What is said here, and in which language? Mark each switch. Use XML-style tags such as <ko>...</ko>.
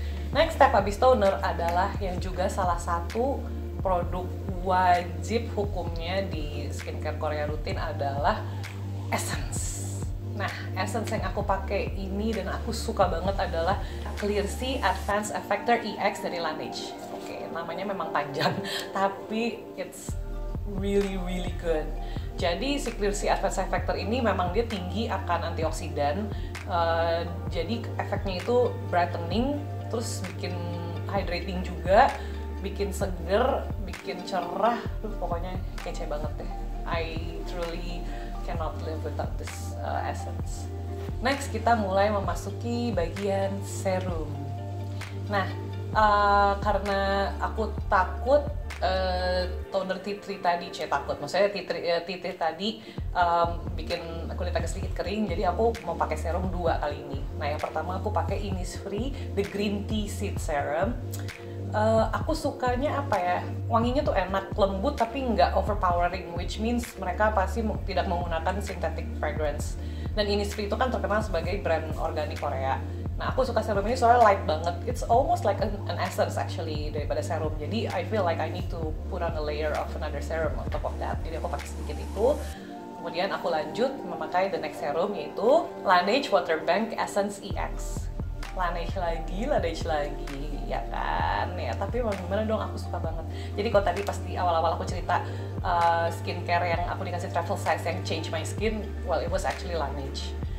<id>Next step habis toner adalah yang juga salah satu produk wajib hukumnya di skincare Korea rutin adalah essence. Nah, essence yang aku pakai ini dan aku suka banget adalah Clear Sea Advanced Effector EX dari Laneige. Oke, namanya memang panjang, tapi</id> <en>it's really good.</en> <id>Jadi si Clear Sea Advanced Effector ini memang dia tinggi akan antioksidan, jadi efeknya itu brightening, terus bikin hydrating juga, bikin seger, bikin cerah, pokoknya kece banget deh.</id> <en>I truly cannot live without this essence.</en> <id>Next, kita mulai memasuki bagian serum. Nah, karena aku takut toner tea tree tadi, maksudnya tea tree tadi bikin kulit agak sedikit kering, jadi aku mau pakai serum 2 kali ini. Nah, yang pertama aku pakai Innisfree The Green Tea Seed Serum. Aku sukanya wanginya tuh enak, lembut tapi nggak overpowering,</id> <en>which means</en> <id>mereka pasti tidak menggunakan synthetic fragrance. Dan Innisfree itu kan terkenal sebagai brand organik Korea. Nah, aku suka serum ini soalnya light banget.</id> <en>It's almost like an essence actually</en> <id>daripada serum. Jadi</id> <en>I feel like I need to put on a layer of another serum on top of that.</en> <id>Jadi aku pakai sedikit itu. Kemudian aku lanjut memakai</id> <en>the next serum,</en> <id>yaitu Laneige Water Bank Essence EX. Laneige lagi, ya kan? Ya, tapi gimana dong, aku suka banget. Jadi kalau tadi pas di awal-awal aku cerita skincare yang aku dikasih travel size yang</id> <en>change my skin, well, it was actually Laneige.</en>